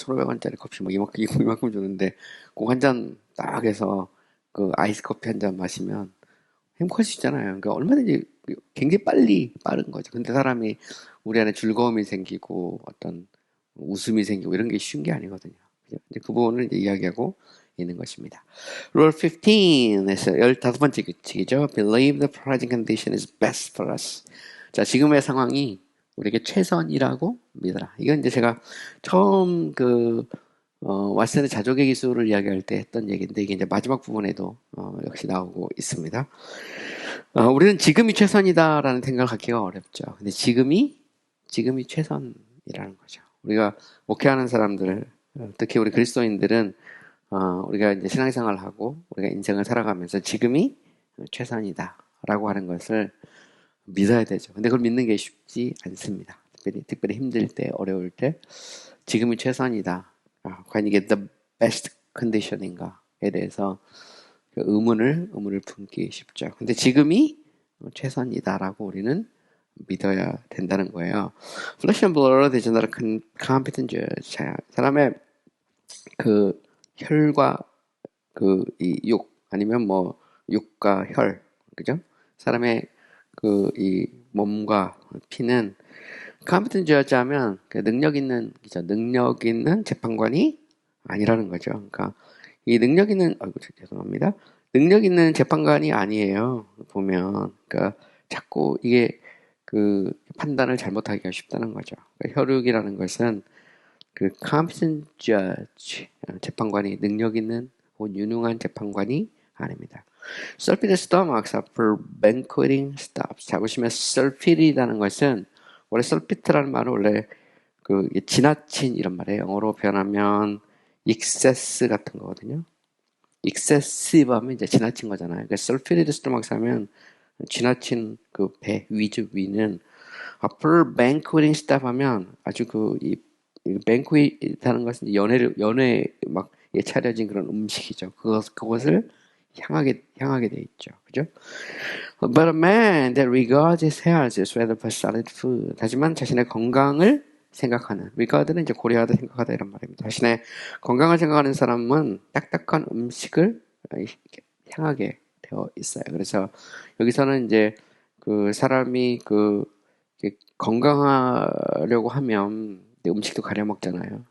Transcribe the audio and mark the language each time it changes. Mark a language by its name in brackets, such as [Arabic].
[Korean] 1,500원짜리 커피 뭐 이만큼 주는데 꼭 한 잔 딱 해서 그 아이스 커피 한 잔 마시면 행복할 수 있잖아요. 그러니까 얼마든지 굉장히 빠른 거죠. 근데 사람이 우리 안에 즐거움이 생기고 어떤 웃음이 생기고 이런 게 쉬운 게 아니거든요. 이제 그 부분을 이제 이야기하고 있는 것입니다. Rule 15에서 15번째 규칙이죠. [English] Believe the present condition is best for us. [Korean] 자, 지금의 상황이 우리에게 최선이라고 믿어라. 이건 이제 제가 처음 왓슨의 자족의 기술을 이야기할 때 했던 얘기인데 이게 이제 마지막 부분에도 역시 나오고 있습니다. 우리는 지금이 최선이다라는 생각을 갖기가 어렵죠. 근데 지금이 최선이라는 거죠. 우리가 목회하는 사람들, 특히 우리 그리스도인들은 우리가 이제 신앙생활을 하고 우리가 인생을 살아가면서 지금이 최선이다라고 하는 것을 믿어야 되죠. 근데 그걸 믿는 게 쉽지 않습니다. 특별히 힘들 때, 어려울 때 지금이 최선이다. 과연 이게 [English] the best condition [Korean] 인가에 대해서 의문을 품기 쉽죠. 근데 지금이 최선이다라고 우리는 믿어야 된다는 거예요. [English] Flesh and blood is not a competent judge. [Korean] 사람의 그 혈과 이 육 아니면 뭐 육과 혈 그죠? 사람의 이 몸과 피는 [English] competent judge [Korean] 하면 그 능력 있는 재판관이 아니라는 거죠. 그러니까 이 능력 있는, 아이고, 죄송합니다. 능력 있는 재판관이 아니에요. 보면. 그러니까 자꾸 이게 그 판단을 잘못하기가 쉽다는 거죠. 그러니까 혈육이라는 것은 그 [English] competent judge, [Korean] 재판관이 능력 있는 혹은 유능한 재판관이 아닙니다. [English] Sulfid stomachs are for banqueting stops. [Korean] 자, 보시면 sulfid이라는 것은 원래 sulfit라는 말은 원래 그 지나친 이런 말이에요. 영어로 표현하면 excess 같은 거거든요. excessive 하면 이제 지나친 거잖아요. 그러니까 [English] sulfid stomachs [Korean] 하면 지나친 그 배, 위는 [English] per banqueting stop [Korean] 하면 아주 이 banquet 하는 것은 연회 막 차려진 그런 음식이죠. 그것을 향하게 돼 있죠. 그죠? [English] But a man that regards his health is rather for solid food. [Korean] 하지만 자신의 건강을 생각하는, regard는 이제 고려하다 생각하다 이런 말입니다. 자신의 건강을 생각하는 사람은 딱딱한 음식을 향하게 되어 있어요. 그래서 여기서는 이제 그 사람이 건강하려고 하면 음식도 가려 먹잖아요.